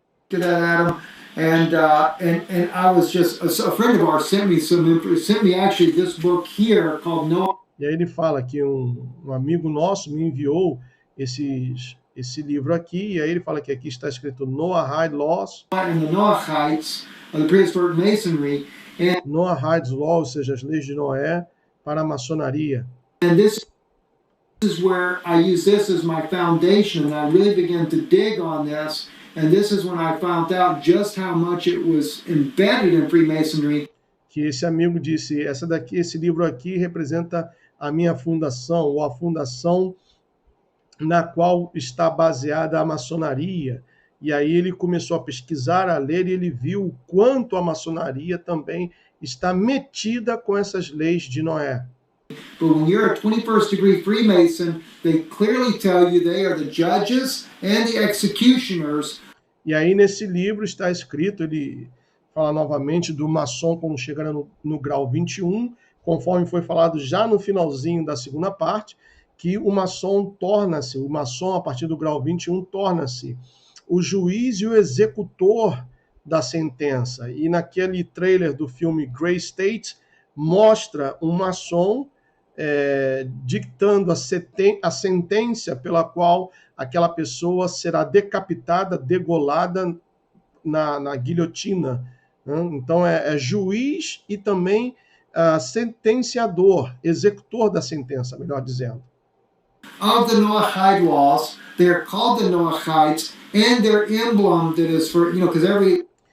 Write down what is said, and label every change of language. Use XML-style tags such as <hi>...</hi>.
<en>To that, Adam, and I was just a friend of ours sent me actually this book here called Noah.</en> <pt>E aí ele fala que um amigo nosso me enviou esse livro aqui, e aí ele fala que aqui está escrito Noahide Laws.</pt> <en>And the Noahites of the prehistoric masonry. And</en> <pt>Noahide Laws, ou seja, as leis de Noé para a maçonaria.</pt> <en>And this is where I use this as my foundation, and I really began to dig on this. And this is when I found out just how much it was embedded in Freemasonry.</en> <pt>Que esse amigo disse, esse livro aqui representa a minha fundação, ou a fundação na qual está baseada a maçonaria. E aí ele começou a pesquisar, a ler, e ele viu o quanto a maçonaria também está metida com essas leis de Noé.</pt> <en>But when you're a 21st degree Freemason, they clearly tell you they are the judges and the executioners.</en> <pt>E aí nesse livro está escrito, ele fala novamente do maçom quando chegar no grau 21, conforme foi falado já no finalzinho da segunda parte, que o maçom a partir do grau 21 torna-se o juiz e o executor da sentença. E naquele trailer do filme Grey State, mostra um maçom dictando a sentença pela qual aquela pessoa será decapitada, degolada na guilhotina. Né? Então, é juiz e também sentenciador, executor da sentença, melhor dizendo.</pt> <en>Of the Noahide laws, they're called the Noahides, and their emblem that is for, because every...</en>